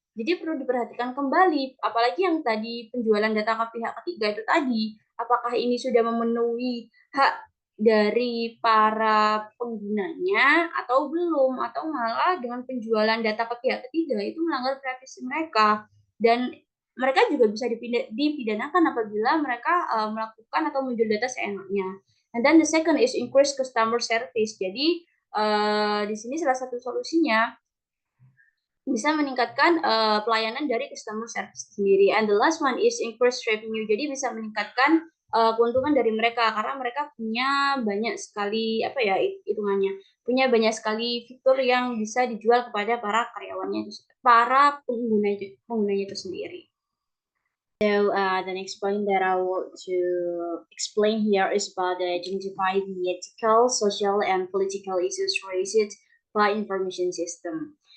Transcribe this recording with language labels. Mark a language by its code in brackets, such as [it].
[id] Jadi perlu diperhatikan kembali, apalagi yang tadi penjualan data ke pihak ketiga itu tadi, apakah ini sudah memenuhi hak dari para penggunanya atau belum, atau malah dengan penjualan data ke pihak ketiga itu melanggar privasi mereka. Dan mereka juga bisa dipidanakan apabila mereka melakukan atau menjual data seenaknya. [en] And then the second is increase customer service. [id] Jadi di sini salah satu solusinya bisa meningkatkan pelayanan dari customer service sendiri. [en] And the last one is increase revenue. [id] Jadi bisa meningkatkan keuntungan dari mereka karena mereka punya banyak sekali hitungannya, punya banyak sekali fitur yang bisa dijual kepada para karyawannya itu, para penggunanya itu sendiri. [en] So the next point that I want to explain here is about the identify the ethical, social, and political issues raised by information system.